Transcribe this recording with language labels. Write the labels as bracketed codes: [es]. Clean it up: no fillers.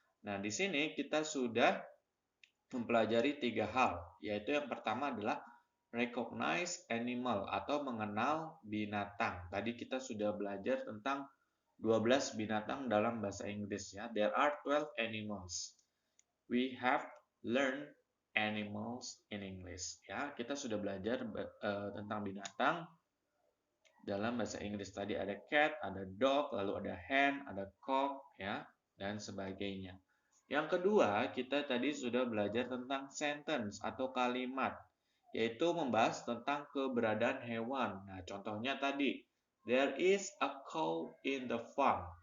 [id] Nah, di sini kita sudah mempelajari 3 hal, yaitu yang pertama adalah [en] recognize animal [id] atau mengenal binatang. Tadi kita sudah belajar tentang 12 binatang dalam bahasa Inggris ya. [en] There are 12 animals. We have learned animals in English ya. [id] Kita sudah belajar tentang binatang dalam bahasa Inggris. Tadi ada cat, ada dog, lalu ada hen, ada cock ya, dan sebagainya. Yang kedua, kita tadi sudah belajar tentang sentence atau kalimat, yaitu membahas tentang keberadaan hewan. Nah, contohnya tadi, [en] there is a cow in the farm.